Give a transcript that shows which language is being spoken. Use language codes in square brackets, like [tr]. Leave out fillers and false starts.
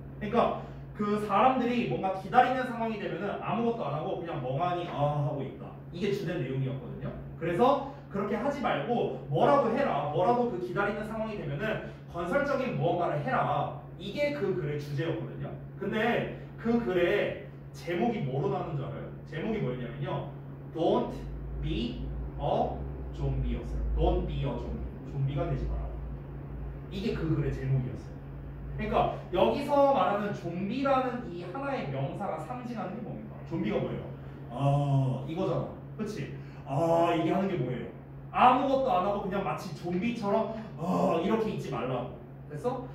[ko] 그러니까 그 사람들이 뭔가 기다리는 상황이 되면은 아무것도 안 하고 그냥 멍하니 하고 있다. 이게 주된 내용이었거든요. 그래서 그렇게 하지 말고 뭐라도 해라. 뭐라도 그 기다리는 상황이 되면은 건설적인 무언가를 해라. 이게 그 글의 주제였거든요. 근데 그 글의 제목이 뭐로 나오는 줄 알아요? 제목이 뭐였냐면요. [en] Don't be a zombie였어요. Don't be a zombie. [ko] 좀비가 되지 마라. 이게 그 글의 제목이었어요. 그러니까 여기서 말하는 좀비라는 이 하나의 명사가 상징하는 게 뭡니까? 좀비가 뭐예요? 이거잖아. 그치? 이게 하는 게 뭐예요? 아무것도 안 하고 그냥 마치 좀비처럼 이렇게 있지 말라고. 됐어?